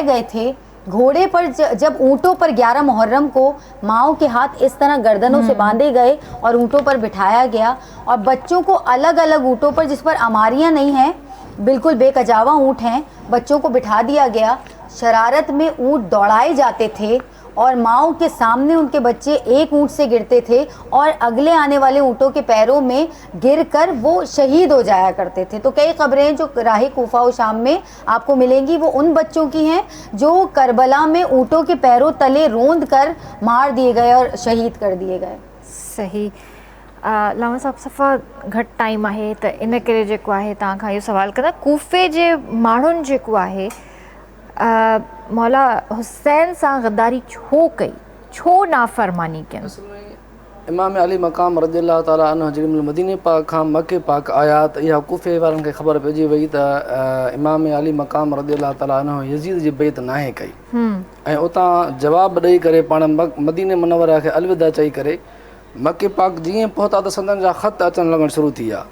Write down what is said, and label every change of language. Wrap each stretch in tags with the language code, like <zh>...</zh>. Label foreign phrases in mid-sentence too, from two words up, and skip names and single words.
<ur>گئے تھے، گھوڑے پر جب اونٹوں پر 11 محرم کو ماؤں کے ہاتھ اس طرح گردنوں سے باندھے گئے اور اونٹوں پر بٹھایا گیا، اور بچوں کو الگ الگ اونٹوں پر جس پر اماریاں نہیں ہیں، بالکل بے کجاوا اونٹ ہیں، بچوں کو بٹھا دیا گیا، شرارت میں اونٹ دوڑائے جاتے تھے اور ماؤں کے سامنے ان کے بچے ایک اونٹ سے گرتے تھے اور اگلے آنے والے اونٹوں کے پیروں میں گر کر وہ شہید ہو جایا کرتے تھے۔ تو کئی خبریں جو راہ کوفہ و شام میں آپ کو ملیں گی وہ ان بچوں کی ہیں جو کربلا میں اونٹوں کے پیروں تلے روند کر مار دیے گئے اور شہید کر دیے گئے۔</ur> <sd>صحیح लामा साहब सफ़ा घटि टाइम आहे त इन करे जेको आहे तव्हां खां इहो सवाल कंदा, कूफ़े जे माण्हुनि जेको आहे मौला हुसैन सां गद्दारी छो कई, छो नाफ़रमानी कयनि? इमाम अली मक़ाम</sd> <ar>رضي الله تعالى عنه</ar> <sd>जेॾीमहिल मदीने पाक खां मके पाक आया त इहा कूफ़े वारनि खे ख़बर पइजी वई त इमाम अली मक़ाम</sd> <ar>رضي الله تعالى عنه</ar> <sd>यज़ीद जी बेइत नाहे कई, ऐं उतां जवाबु ॾेई करे पाण मदीने मुनव्वरा खे अलविदा चई करे मके पाक जीअं पहुता त संदन जा ख़त अचणु लॻण शुरू थी विया।</sd>